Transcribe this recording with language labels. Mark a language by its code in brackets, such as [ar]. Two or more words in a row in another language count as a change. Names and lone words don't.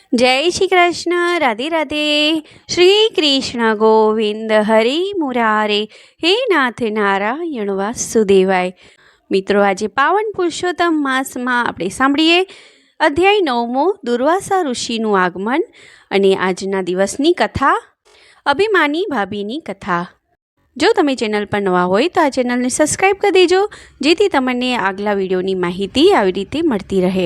[hi] जय श्री कृष्ण। राधे राधे। [sa] श्री कृष्ण गोविंद हरि मुरारे। हे नाथ नारायण वासुदेवाय। [gu] મિત્રો, આજે પાવન પુરુષોત્તમ માસમાં આપણે સાંભળીએ અધ્યાય 9મો, દુર્વાસા ઋષિનું આગમન અને આજના દિવસની કથા, અભિમાની ભાભીની કથા. જો તમે ચેનલ પર નવા હોય તો આ ચેનલને સબસ્ક્રાઈબ કરી દેજો, જેથી તમને આગલા વિડીયોની માહિતી આવી રીતે મળતી રહે.